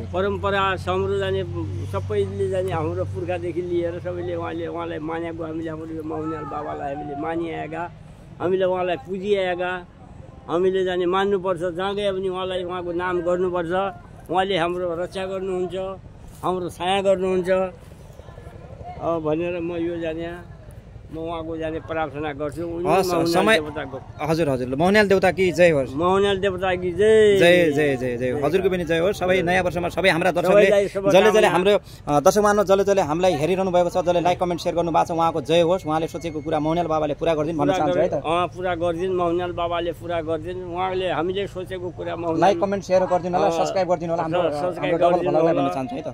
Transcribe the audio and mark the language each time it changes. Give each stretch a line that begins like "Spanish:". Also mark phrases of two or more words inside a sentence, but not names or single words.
Nepali: परम्परा हाम्रो जाने सबैले जाने हाम्रो पुर्खादेखि लिएर सबैले उहाँलाई मानेको, हामीले हाम्रो मोहनियाल बाबालाई हामीले मानिआएका, हामीले उहाँलाई पुजिआएका, हामीले जाने मान्नुपर्छ। जहाँ गए पनि उहाँलाई, उहाँको नाम गर्नुपर्छ। उहाँले हाम्रो रक्षा गर्नुहुन्छ, हाम्रो छाया गर्नुहुन्छ भनेर म यो जाने म उहाँको जाने प्रार्थना गर्छु। हजुर हजुर। मोहनियाल देवता
Hindi: की जय
Nepali: होस्।
Hindi: मोहनियाल देवता की जय
Nepali: जय जय जय जय। हजुरको पनि जय होस्। सबै नयाँ वर्षमा सबै हाम्रा दर्शकले जसले हाम्रो दर्शक मानव जसले हामीलाई हेरिरहनु भएको छ, जसले
English: like comment share
Nepali: गर्नु भएको छ, उहाँको जय होस्। उहाँले सोचेको कुरा मोहनियाल बाबाले पुरा गरिदिनु भन्न चाहन्छु है त? पुरा गरिदिनु, मोहनियाल बाबाले पुरा गरिदिनु। उहाँले हामीले सोचेको कुरा
English: like comment share
Nepali: गरिदिनु होला, सब्सक्राइब गरिदिनु होला। हाम्रो डबल भन्न चाहन्छु है त?